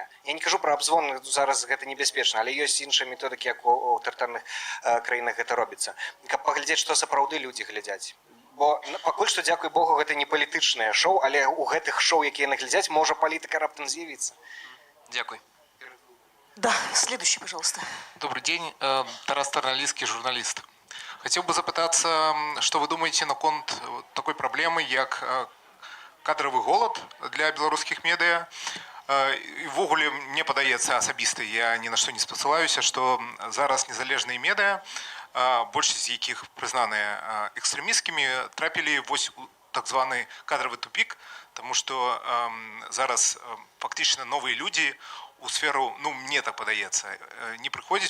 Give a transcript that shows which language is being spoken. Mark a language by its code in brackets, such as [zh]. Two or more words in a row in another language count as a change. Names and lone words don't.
[be] Я не кажу пра абзвон, зараз гэта небяспечна, але ёсць іншыя методыкі, як у аўтарытарных краінах гэта робіцца. Каб паглядзець, што сапраўды людзі глядзяць. Бо пакуль што, дзякуй Богу, гэта не палітычнае шоу, але ў гэтых шоу, якія яны глядзяць, можа палітыка раптам з'явіцца. Дякуй. [ru] Да, следующий, пожалуйста. Добрый день, Тарас Тарналийский, журналист. Хотел бы запытаться, что вы думаете наконт такой проблемы, як кадровый голод для белорусских медиа. [be] І ввогуле мне падаецца асабіста, я ні на што не спасылаюся, што зараз незалежныя медыа, большасць з якіх прызнаныя экстрэмісцкімі, трапілі вось у так званы кадравы тупік, таму што зараз фактычна новыя людзі у сферу, ну мне так падаецца, не прыходзіць.